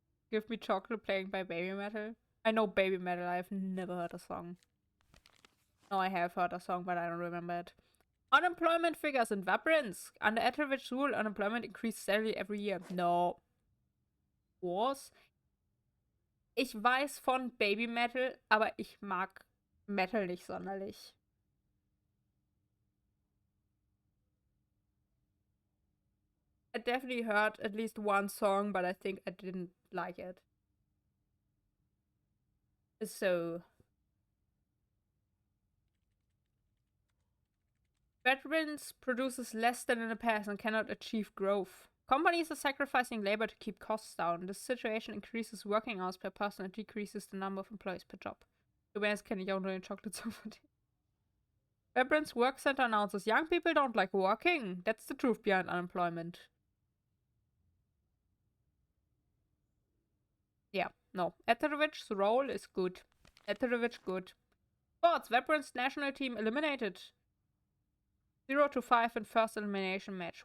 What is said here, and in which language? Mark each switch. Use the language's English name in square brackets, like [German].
[English] Give Me Chocolate playing by Baby Metal. I know Baby Metal. I've never heard a song. No, I have heard a song, but I don't remember it. Unemployment figures in Vabrins. Under Etheridge's rule, unemployment increased steadily every year. No. [German] Was? Ich weiß von Baby Metal, aber ich mag Metal nicht sonderlich. [English] I definitely heard at least one song, but I think I didn't like it. So. Veterans produces less than in the past and cannot achieve growth. Companies are sacrificing labor to keep costs down. This situation increases working hours per person and decreases the number of employees per job. [German] Übrigens kenne ich auch nur den Chocolate von dem. [English] Veterans Work Center announces young people don't like working. That's the truth behind unemployment. Yeah, no. Etheridge's role is good. Etheridge good. Sports. Veterans national team eliminated. 0-5 in first elimination match.